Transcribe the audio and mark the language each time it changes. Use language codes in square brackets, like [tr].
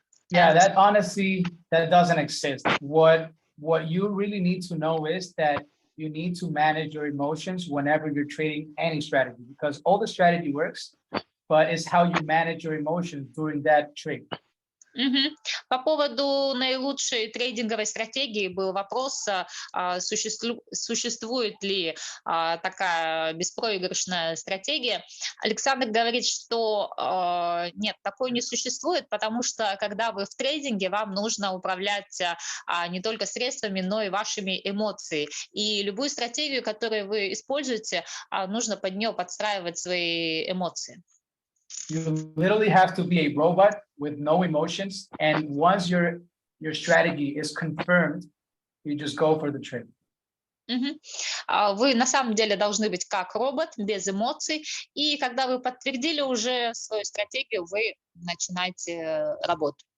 [en] Yeah, that honestly, that doesn't exist. What you really need to know is that you need to manage your emotions whenever you're trading any strategy, because all the strategy works, but it's how you manage your emotions during that trade. Мгм. [ru] По поводу наилучшей трейдинговой стратегии был вопрос, существует ли такая беспроигрышная стратегия. Александр говорит, что нет, такой не существует, потому что когда вы в трейдинге, вам нужно управлять не только средствами, но и вашими эмоциями. И любую стратегию, которую вы используете, нужно под нее подстраивать свои эмоции. [en] You literally have to be a robot with no emotions, and once your strategy is confirmed, you just go for the trade. Мгм. [ru] Вы на самом деле должны быть как робот, без эмоций, и когда вы подтвердили уже свою стратегию, вы начинаете работу.